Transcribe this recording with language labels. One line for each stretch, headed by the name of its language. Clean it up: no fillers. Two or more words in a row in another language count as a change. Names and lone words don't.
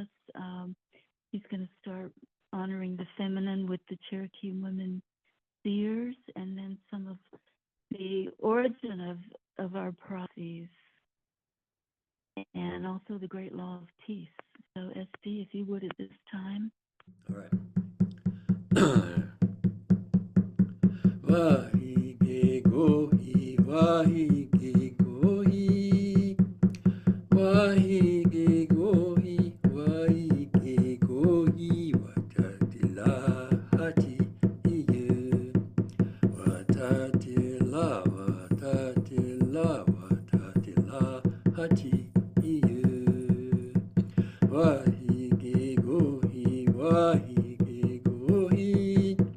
English: He's going to start honoring the feminine with the Cherokee women seers, and then some of the origin of our prophecies, and also the great law of peace. So SD, if you would at this time. All right.
Cherokee: Wahige gohi, wahige gohi, wahige gohi, wahige gohi, watatila hati iye, watatila, watatila, watatila hati iye, wahige gohi, wahige gohi.